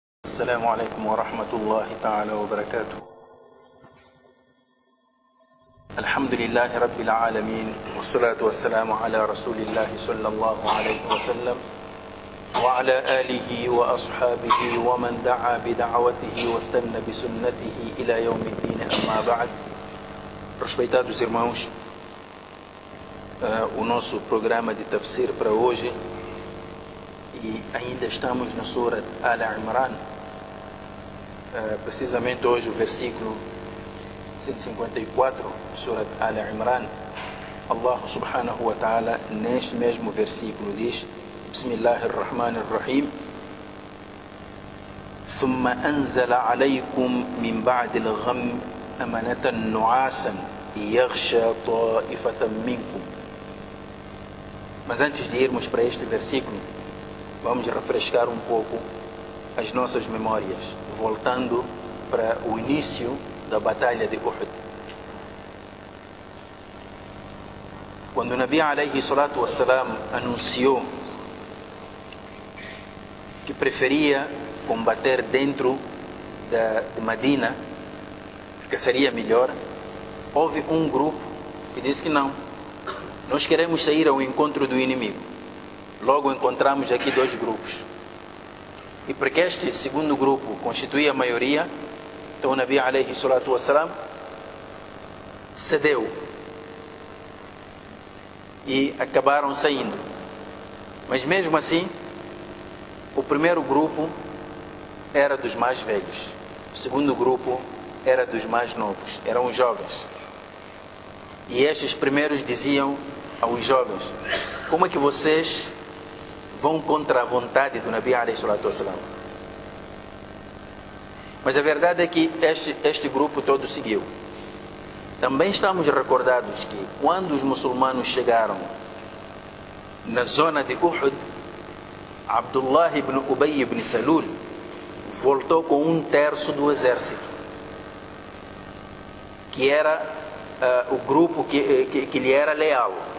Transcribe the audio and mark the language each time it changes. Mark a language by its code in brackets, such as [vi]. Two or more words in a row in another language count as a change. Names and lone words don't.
[ar] السلام عليكم ورحمة الله تعالى وبركاته. الحمد لله رب العالمين، والصلاة والسلام على رسول الله صلى الله عليه وسلم وعلى آله وأصحابه ومن دعا بدعوته واستنى بسنته إلى يوم الدين. أما بعد. [pt] Respeitados irmãos, o nosso programa de tafsir para hoje, e ainda estamos na Surah Al-Imran, precisamente hoje o versículo 154, Surah Al-Imran. [ar] الله سبحانه وتعالى [pt] neste mesmo versículo diz: [ar] بسم الله الرحمن الرحيم, ثم أنزل عليكم من بعد الغم أمنة نعاسا يغشى طائفة منكم. [pt] Mas antes de irmos para este versículo, vamos refrescar um pouco as nossas memórias, voltando para o início da batalha de Uhud. Quando o Nabi [ar] عليه الصلاة والسلام [pt] anunciou que preferia combater dentro de Medina, que seria melhor, houve um grupo que disse que não, nós queremos sair ao encontro do inimigo. Logo encontramos aqui dois grupos. E porque este segundo grupo constituía a maioria, então o Nabi [ar] عليه الصلاة والسلام [pt] cedeu e acabaram saindo. Mas mesmo assim, o primeiro grupo era dos mais velhos, o segundo grupo era dos mais novos, eram os jovens. E estes primeiros diziam aos jovens: como é que vocês vão contra a vontade do Nabi [ar] عليه الصلاة والسلام? [pt] Mas a verdade é que este grupo todo seguiu. Também estamos recordados que quando os muçulmanos chegaram na zona de Uhud, Abdullah ibn Ubay ibn Salul voltou com 1/3 do exército, que era o grupo que lhe era leal.